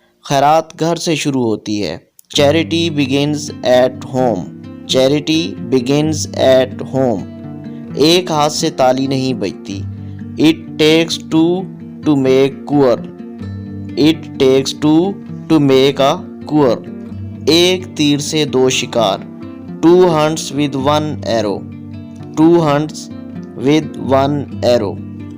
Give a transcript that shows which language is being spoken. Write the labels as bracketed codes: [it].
[ur] خیرات گھر سے شروع ہوتی ہے. [en] Charity begins at home، Charity begins at home. [ur] ایک ہاتھ سے تالی نہیں بجتی. [en] It takes two to make quiver، It takes two to make a quiver. [ur] ایک تیر سے 2 شکار. [en] 2 hunts with 1 arrow، 2 hunts with 1 arrow.